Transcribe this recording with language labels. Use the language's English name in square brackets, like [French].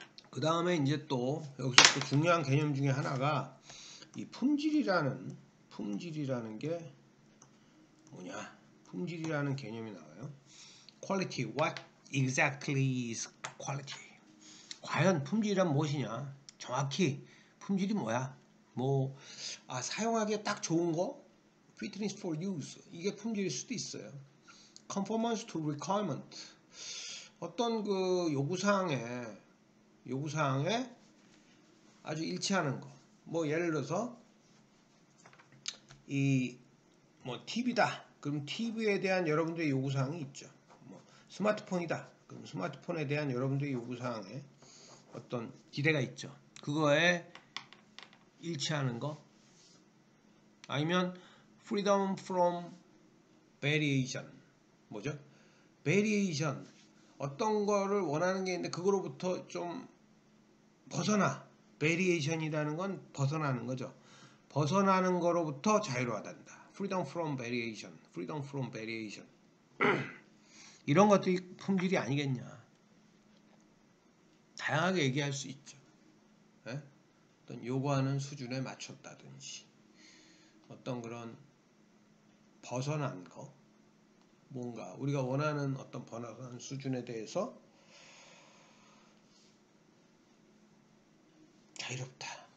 [Korean] 그 다음에 이제 또 여기서 또 중요한 개념 중에 하나가 이 품질이라는 게 뭐냐? 품질이라는 개념이 나와요. [English] Quality, what exactly is quality? [Korean] 과연 품질이란 무엇이냐? 정확히 품질이 뭐야? 뭐 사용하기에 딱 좋은 거? [English] Fitness for use [Korean] 이게 품질일 수도 있어요. [English] Conformance to requirement [Korean] 어떤 그 요구사항에 아주 일치하는 거. 뭐 예를 들어서 이 뭐 TV다. 그럼 TV에 대한 여러분들의 요구사항이 있죠. 뭐 스마트폰이다. 그럼 스마트폰에 대한 여러분들의 요구사항에 어떤 기대가 있죠. 그거에 일치하는 거. 아니면 [English] freedom from variation. [Korean] 뭐죠? variation. 어떤 거를 원하는 게 있는데 그거로부터 좀 벗어나. variation이라는 건 벗어나는 거죠. 벗어나는 거로부터 자유로워한다. [English] freedom from variation. freedom from variation. [Korean] 이런 것들이 품질이 아니겠냐. 다양하게 얘기할 수 있죠. 예? 어떤 요구하는 수준에 맞췄다든지 어떤 그런 벗어난 거 뭔가 우리가 원하는 어떤 벗어난 수준에 대해서 자유롭다.